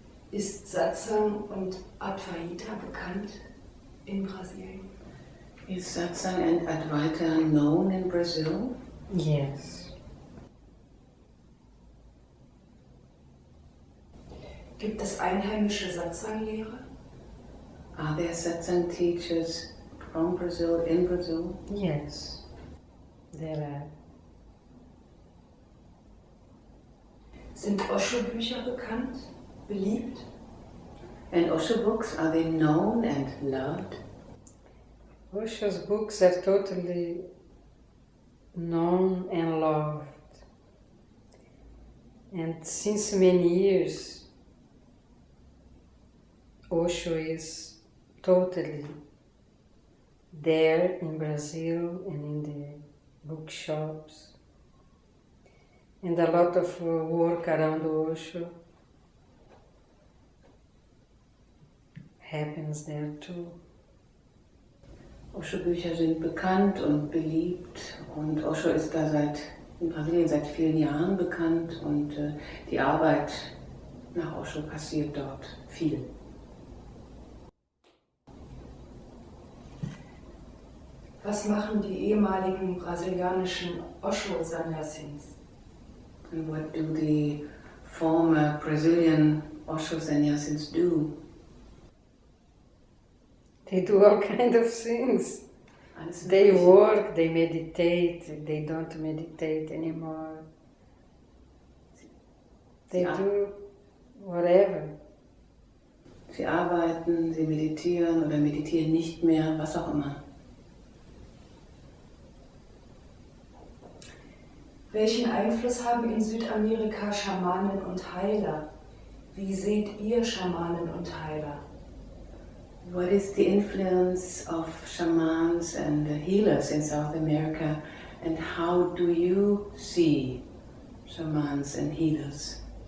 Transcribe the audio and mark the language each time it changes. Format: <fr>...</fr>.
<de>Ist Satsang und Advaita bekannt in Brasilien?</de> <en>Is Satsang and Advaita known in Brazil? Yes.</en> <de>Gibt es einheimische Satsang-Lehre?</de> <en>Are there Satsang teachers from Brazil, in Brazil? Yes. There are.</en> <de>Sind Osho-Bücher bekannt, beliebt?</de> <en>And Osho books, are they known and loved? Osho's books are totally known and loved. And since many years, Osho is totally there in Brazil and in the bookshops. And a lot of work around Osho happens there too.</en> <de>Osho-Bücher sind bekannt und beliebt und Osho ist da in Brasilien seit vielen Jahren bekannt und die Arbeit nach Osho passiert dort viel. Was machen die ehemaligen brasilianischen Osho-Sannyassins?</de> <en>And what do the former Brazilian Osho-Sannyassins do? They do all kinds of things. They work, they meditate, they don't meditate anymore. They do whatever.</en> <de>Sie arbeiten, sie meditieren oder meditieren nicht mehr, was auch immer. Welchen Einfluss haben in Südamerika Schamanen und Heiler? Wie seht ihr Schamanen und Heiler?</de> <en>What is the influence of shamans and healers in South America, and how do you see shamans and healers?</en>